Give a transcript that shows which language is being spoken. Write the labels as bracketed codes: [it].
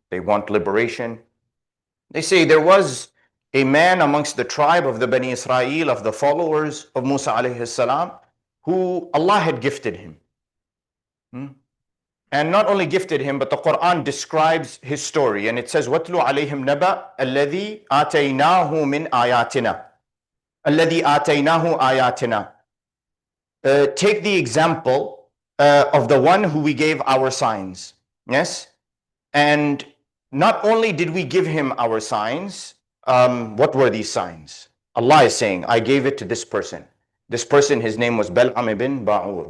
[en] They want liberation. They say there was a man amongst the tribe of the Bani Israel, of the followers of Musa alayhi salam, who Allah had gifted him. And not only gifted him, but the Quran describes his story. And it says, [ar] وَاتْلُ عَلَيْهِمْ نَبَأَ الَّذِي آتَيْنَاهُ مِنْ آيَاتِنَا الَّذِي آتَيْنَاهُ آيَاتِنَا. [en] Take the example of the one who we gave our signs. Yes? And not only did we give him our signs, what were these signs? Allah is saying, I gave it to this person. This person, his name was Bal'am ibn Ba'ur.